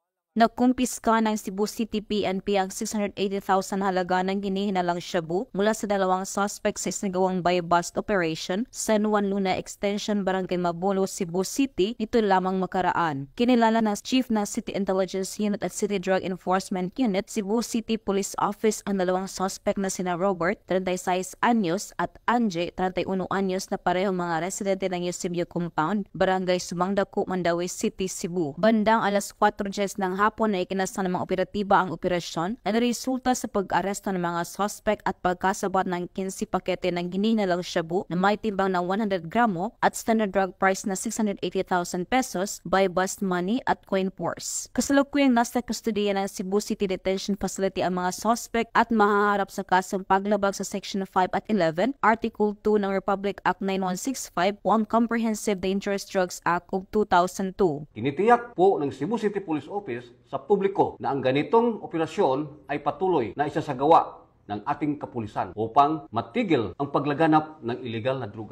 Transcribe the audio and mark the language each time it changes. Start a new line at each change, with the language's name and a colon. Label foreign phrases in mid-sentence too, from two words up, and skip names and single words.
Filipino: Nagkumpiska ng Cebu City PNP ang 680,000 halaga ng hinihinalang shabu mula sa dalawang suspect sa isinagawang
English: buy-bust operation
Filipino: sa San Juan Luna Extension, Barangay Mabolo, Cebu City nito lamang makaraan. Kinilala na Chief na City Intelligence Unit at City Drug Enforcement Unit, Cebu City Police Office ang dalawang suspect na sina Robert, 36 anyos at Anje, 31 anyos na parehong mga residente ng Eusebio Compound, Barangay Sumangdako, Mandaue City, Cebu. Bandang alas 4:10 ng hapon na ikinasa ng mga operatiba ang operasyon na resulta sa pag-aresto ng mga suspect at pagkasabat ng 15 pakete ng hinihinalang shabu na may timbang na 100 gramo at
English: standard drug price
Filipino: na 680,000 pesos,
English: by bust money at coin purse.
Filipino: Kasalukuyang nasa kustodiya ng Cebu City Detention Facility ang mga suspect at mahaharap sa kasong paglabag sa Section 5 at 11, Article 2 ng Republic Act 9165 o ang Comprehensive Dangerous Drugs Act of 2002. Tinitiyak po ng Cebu City Police Office sa publiko na ang ganitong operasyon ay patuloy na isasagawa ng ating kapulisan upang matigil ang paglaganap ng ilegal na droga.